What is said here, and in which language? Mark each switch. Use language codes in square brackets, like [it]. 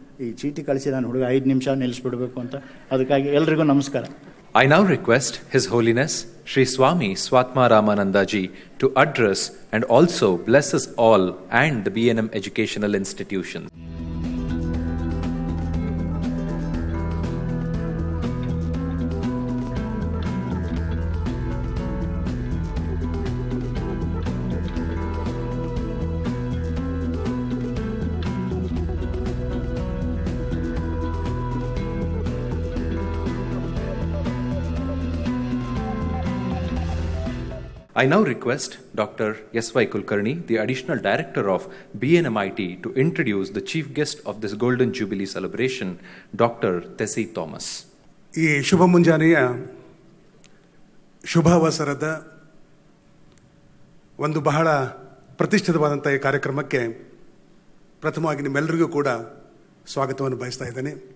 [kn] ಈ ಚೀಟಿ ಕಳಿಸಿ ನಾನು ಹುಡುಗ 5 ನಿಮಿಷ ನಿಲ್ಲಿಸ್ಬಿಡ್ಬೇಕು ಅಂತ, ಅದಕ್ಕಾಗಿ ಎಲ್ರಿಗೂ ನಮಸ್ಕಾರ. [en] I now request His Holiness Sri Swami Swatma Ramananda Ji to address and also bless us all and the BNM educational institutions. I now request Dr. S.Y. Kulkarni, the Additional Director of BNMIT, to introduce the chief guest of this Golden Jubilee celebration, Dr. Tessie Thomas. [kn] ಈ ಶುಭ ಮುಂಜಾನೆಯ ಶುಭಾವಸರದ ಒಂದು ಬಹಳ ಪ್ರತಿಷ್ಠಿತವಾದಂಥ ಈ ಕಾರ್ಯಕ್ರಮಕ್ಕೆ ಪ್ರಥಮವಾಗಿ ನಿಮ್ಮೆಲ್ಲರಿಗೂ ಕೂಡ ಸ್ವಾಗತವನ್ನು ಬಯಸ್ತಾ ಇದ್ದೇನೆ.